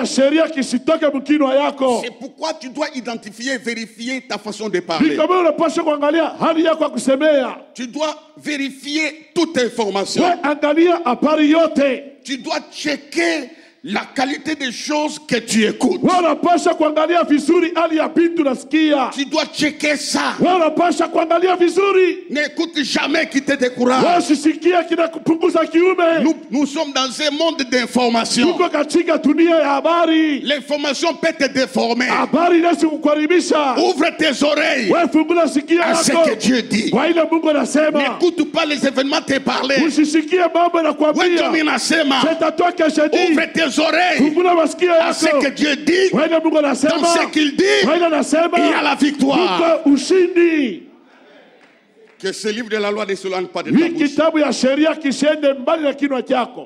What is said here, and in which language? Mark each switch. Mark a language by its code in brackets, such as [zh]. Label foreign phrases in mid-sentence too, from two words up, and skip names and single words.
[fr] C'est pourquoi tu dois identifier et vérifier ta façon de parler. Tu dois vérifier toute information. Tu dois checker la qualité des choses que tu écoutes. [sw] Wanapasha kuangalia vizuri hali ya vitu nasikia. [fr] Tu dois checker ça. [sw] Wanapasha kuangalia vizuri. [fr] N'écoute jamais qui te décourage. [sw] Wasisikia kinakupunguza kiume. [fr] Nous sommes dans un monde d'information. [sw] Tuko katika dunia ya habari. [fr] L'information peut te déformer. [sw] Habari inaweza kukuharibisha. [fr] Ouvre tes oreilles [sw] Wewe fungula sikio [fr] à ce [sw] lako [fr] que Dieu dit. [sw] kwa ile Mungu anasema. [fr] N'écoute pas les événements te parler. [sw] Usisikie mambo nakwambia. [fr] C'est à toi que je dis. Ouvre tes oreilles à ce que Dieu dit. Dans ce qu'il dit, il y a la victoire. Que ce livre de la loi ne s'éloigne pas de ta bouche.